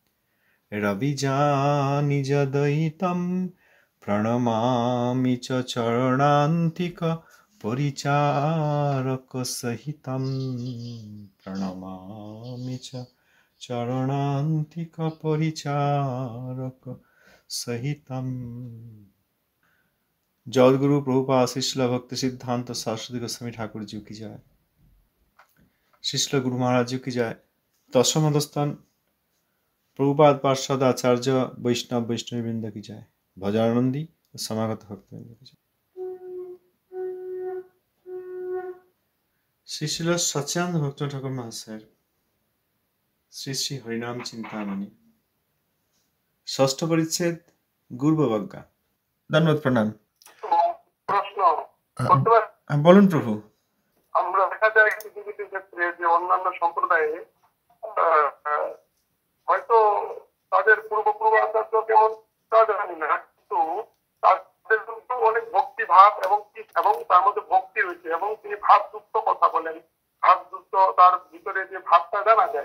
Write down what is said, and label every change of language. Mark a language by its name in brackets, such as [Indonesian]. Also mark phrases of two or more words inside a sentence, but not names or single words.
[Sanskrit] রবিজানিজ দয়িতম প্রণমামি চ চরণান্তিক পরিচারক সহিতম প্রণমামি চ চরণান্তিক পরিচারক সহিতম। [Hindi] जगद्गुरु प्रभुपाद शिष्ल भक्ति सिद्धांत सरस्वती गोस्वामी ठाकुर जी की जय। शिष्ल गुरु महाराज जी की जय। दशम स्थान प्रभुपाद पार्षद आचार्य वैष्णव वैष्णवीवृंद की जय। भजनानंदी समागत भक्तवृंद की जय। शिशिल सच्चिदानंद भक्त ठाकुर महाशय श्री श्री हरिनाम चिंतामणि षष्ठ परिच्छेद गुरुबवज्ञा। धन्यवाद प्रणाम। [Bangla] বলুন প্রভু। আমরা দেখা যায় কিছু কিছু ক্ষেত্রে যে অন্যান্য সম্প্রদায়ে হয়তো তাদের পূর্বপূর্বাচার্য কেমন তা জানি না, কিন্তু তাদের কিন্তু অনেক ভক্তি ভাব এবং তার মধ্যে ভক্তি রয়েছে এবং তিনি ভাবযুক্ত কথা বলেন, ভাবযুক্ত তার ভিতরে যে ভাবটা জানা যায়।